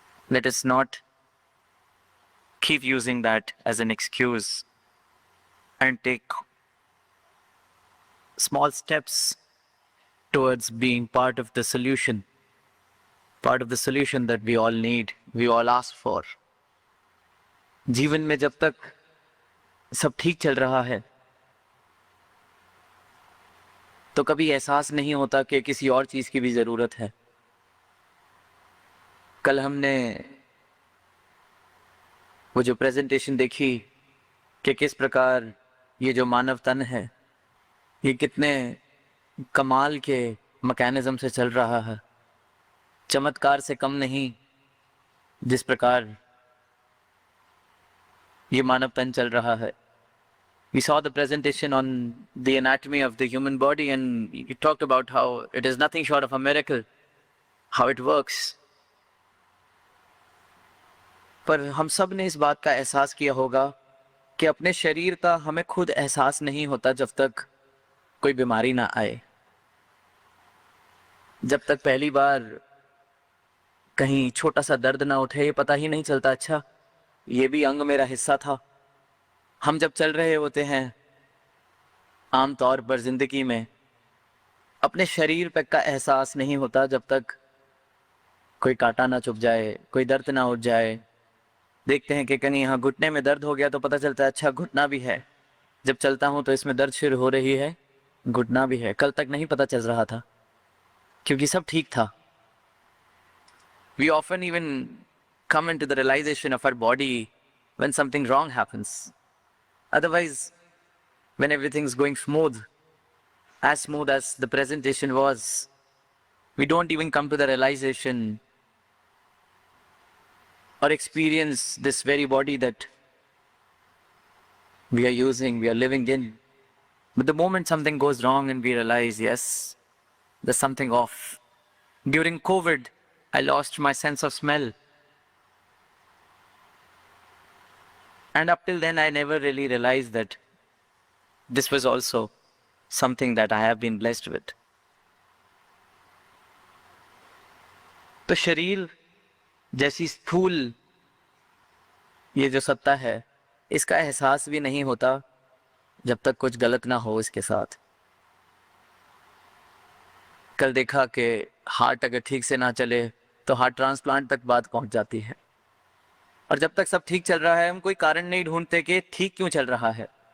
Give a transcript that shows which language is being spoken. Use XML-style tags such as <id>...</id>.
<en>Let us not keep using that as an excuse and take small steps towards being part of the solution that we all need, we all ask for.</en> <hi>जीवन में जब तक सब ठीक चल रहा है तो कभी एहसास नहीं होता कि किसी और चीज की भी जरूरत है। कल हमने वो जो प्रेजेंटेशन देखी कि किस प्रकार ये जो मानव तन है ये कितने कमाल के मैकेनिज्म से चल रहा है, चमत्कार से कम नहीं जिस प्रकार ये मानव तन चल रहा है।</hi> <en>We saw the presentation on the anatomy of the human body and you talked about how it is nothing short of a miracle, how it works.</en> <hi>पर हम सब ने इस बात का एहसास किया होगा कि अपने शरीर का हमें खुद एहसास नहीं होता जब तक कोई बीमारी ना आए, जब तक पहली बार कहीं छोटा सा दर्द ना उठे, ये पता ही नहीं चलता अच्छा ये भी अंग मेरा हिस्सा था। हम जब चल रहे होते हैं आम तौर पर जिंदगी में अपने शरीर पे का एहसास नहीं होता जब तक कोई कांटा ना चुभ जाए, कोई दर्द ना उठ जाए। देखते हैं कि कहीं यहाँ घुटने में दर्द हो गया तो पता चलता है अच्छा घुटना भी है, जब चलता हूँ तो इसमें दर्द शुरू हो रही है, घुटना भी है। कल तक नहीं पता चल रहा था क्योंकि सब ठीक था।</hi> <en>We often even come into the realization of our body when something wrong happens. Otherwise, when everything's going smooth as the presentation was, we don't even come to the realization or experience this very body that we are using, we are living in. But the moment something goes wrong and we realize, yes, there's something off. During COVID, I lost my sense of smell. And up till then, I never really realized that this was also something that I have been blessed with.</en> <hi>तो शरीर जैसी स्थूल ये जो सत्ता है इसका एहसास भी नहीं होता जब तक कुछ गलत ना हो इसके साथ। कल देखा कि हार्ट अगर ठीक से ना चले तो हार्ट ट्रांसप्लांट तक बात पहुंच जाती है, और जब तक सब ठीक चल रहा है हम कोई कारण नहीं ढूंढते कि ठीक क्यों चल रहा है।</hi>